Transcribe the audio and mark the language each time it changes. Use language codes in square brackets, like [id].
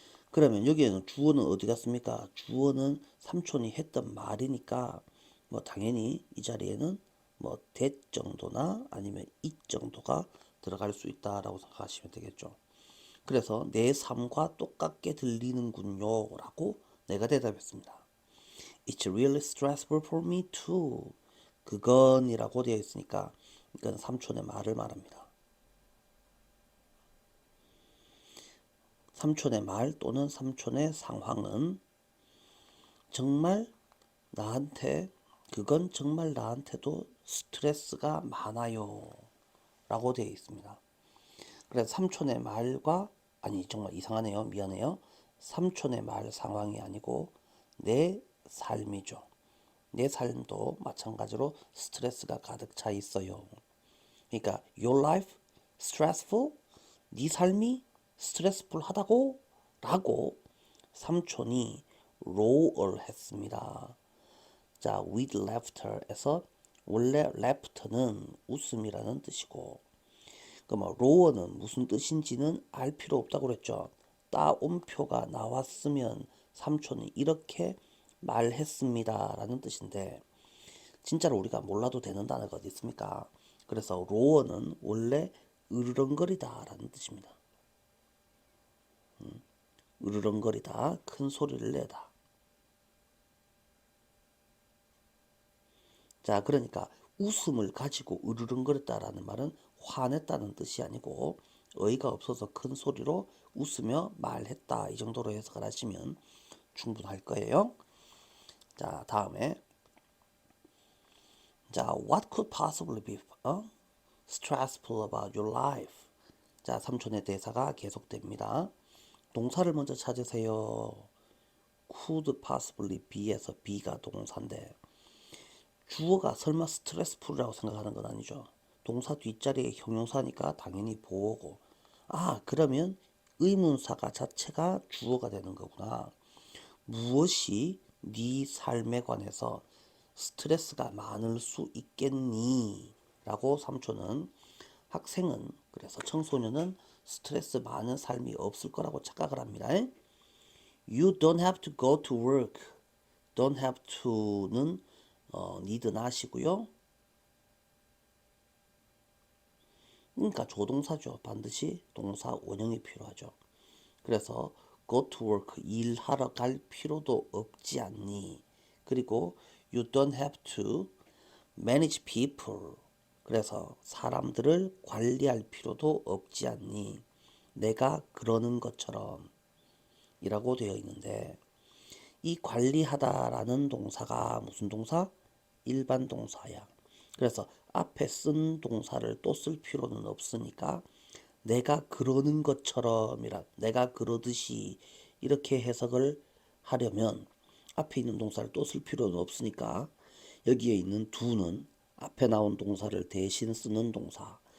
[ko] 그러면 여기에는 주어는 어디 갔습니까? 주어는 삼촌이 했던 말이니까 뭐 당연히 이 자리에는 뭐 that 정도나 아니면 it 정도가 들어갈 수 있다라고 생각하시면 되겠죠. 그래서 내 삶과 똑같게 들리는군요 라고 내가 대답했습니다. [en] It's really stressful for me too. [ko] 그건이라고 되어 있으니까 이건 삼촌의 말을 말합니다. 삼촌의 말 또는 삼촌의 상황은 정말 나한테 그건 정말 나한테도 스트레스가 많아요 라고 되어 있습니다. 그래서 삼촌의 말과 아니 정말 이상하네요. 미안해요. 삼촌의 말 상황이 아니고 내 삶이죠. 내 삶도 마찬가지로 스트레스가 가득 차 있어요. 그러니까 [en] your life stressful? [ko] 네 삶이 스트레스풀하다고? 라고 삼촌이 roar 했습니다. 자, with laughter에서 원래 laughter는 웃음이라는 뜻이고 그럼 roar는 무슨 뜻인지는 알 필요 없다고 그랬죠. 따옴표가 나왔으면 삼촌이 이렇게 말했습니다 라는 뜻인데 진짜로 우리가 몰라도 되는 단어가 어디 있습니까? 그래서 roar는 원래 으르렁거리다 라는 뜻입니다. 으르렁거리다, 큰 소리를 내다. 자, 그러니까 웃음을 가지고 으르렁거렸다라는 말은 화냈다는 뜻이 아니고 어이가 없어서 큰 소리로 웃으며 말했다. 이 정도로 해석을 하시면 충분할 거예요. 자, 다음에 자, [en] what could possibly be stressful about your life? [ko] 자, 삼촌의 대사가 계속됩니다. 동사를 먼저 찾으세요. could possibly be에서 be가 동사인데 주어가 설마 스트레스풀이라고 생각하는 건 아니죠. 동사 뒷자리에 형용사니까 당연히 보어고 아 그러면 의문사가 자체가 주어가 되는 거구나. 무엇이 네 삶에 관해서 스트레스가 많을 수 있겠니? 라고 삼촌은 학생은 그래서 청소년은 스트레스 많은 삶이 없을 거라고 착각을 합니다. [en] You don't have to go to work. don't have to는 [ko] need는 하시고요. 그러니까 조동사죠. 반드시 동사 원형이 필요하죠. 그래서 [en] go to work, [ko] 일하러 갈 필요도 없지 않니. 그리고 [en] you don't have to manage people. [ko] 그래서 사람들을 관리할 필요도 없지 않니. 내가 그러는 것처럼 이라고 되어 있는데, 이 관리하다라는 동사가 무슨 동사? 일반 동사야. 그래서 앞에 쓴 동사를 또 쓸 필요는 없으니까 내가 그러는 것처럼이라, 내가 그러듯이 이렇게 해석을 하려면 앞에 있는 동사를 또 쓸 필요는 없으니까 여기에 있는 do는 앞에 나온 동사를 대신 쓰는 동사.